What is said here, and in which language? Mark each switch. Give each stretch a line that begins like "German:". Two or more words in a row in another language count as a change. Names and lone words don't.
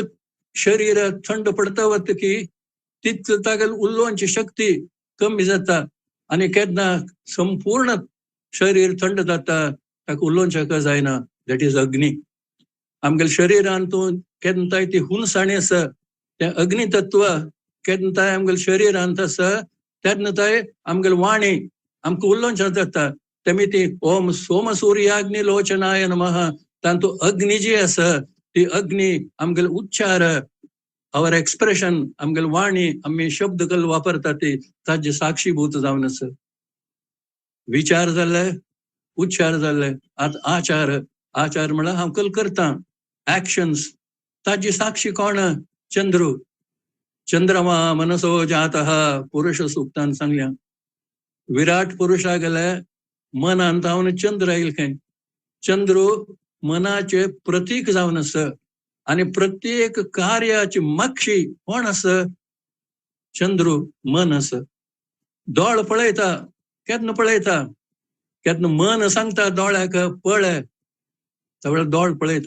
Konkani: शरीर थंड पडता वता की तितलं तागेले उलोवची शक्ती कमी जाता आणि केन्ना संपूर्ण शरीर थंड जाता ताका उलोवचें जायना
English: that is
Konkani: अग्नी आमगेल्या शरिरांतून केन्ना ती हुनसाणी आसा तें अग्नी तत्व केन्ना आमगेल्या शरिरांत आसा तेन्ना थंय आमगेली वाणी आमकां उलोवचें जाता तेमी ती
Sanskrit: ओम सोम सूर्याग्नि लोचनाय नमः
Konkani: तांतू अग्नी जी आसा ती अग्नी आमगेले उच्चार
English: our expression
Konkani: आमगेली वाणी आमी शब्द कल वापरता ती ताजे साक्षीभूत जावन आसा विचार जाले उच्चार जाले आतां आचार आचार म्हळ्यार हांव कल करता एक्शन्स ताजी साक्षी कोण चंद्र
Sanskrit: चंद्रमा मनसो जातः
Konkani: पुरुष सुक्तान सांगल्या विराट पुरुषा गेले मनांत हांव चंद्र येईल खंय चंद्र मनाचे प्रतीक जावन आसा आणि प्रत्येक कार्याची मागशी कोण आसा चंद्र मन आसा दोळ पळयता केन्ना पळयता केन्ना मन सांगता दोळ्याक पळय सगळं दोळ पळयता.